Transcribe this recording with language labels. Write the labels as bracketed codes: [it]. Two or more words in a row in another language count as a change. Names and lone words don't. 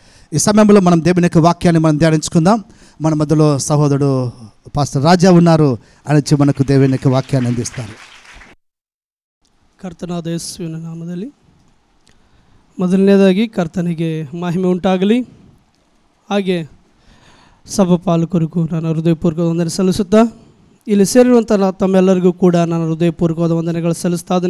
[te] ఈ సమయంలో మనం దేవుని యొక్క వాక్యాన్ని మనం ధ్యానించుకుందాం. మన మధ్యలో సహోదరుడు పాస్టర్ రాజా ఉన్నారు. ఆయన వచ్చి మనకు దేవుని యొక్క వాక్యాన్ని అందిస్తారు. [kn] ಕರ್ತನಾದ ಯೇಸುವಿನ ನಾಮದಲ್ಲಿ ಮೊದಲನೇದಾಗಿ ಕರ್ತನಿಗೆ ಮಹಿಮೆ ಉಂಟಾಗಲಿ. ಹಾಗೆ ಸಭಾ ಪಾಲಕರಿಗೂ ನಾನು ಹೃದಯಪೂರ್ವಕ ವಂದನೆ ಸಲ್ಲಿಸುತ್ತಾ ಇಲ್ಲಿ ಸೇರಿರುವಂಥ ತಮ್ಮೆಲ್ಲರಿಗೂ ಕೂಡ ನಾನು ಹೃದಯಪೂರ್ವಕವಾದ ವಂದನೆಗಳು ಸಲ್ಲಿಸ್ತಾ ಇದ್ದೇನೆ.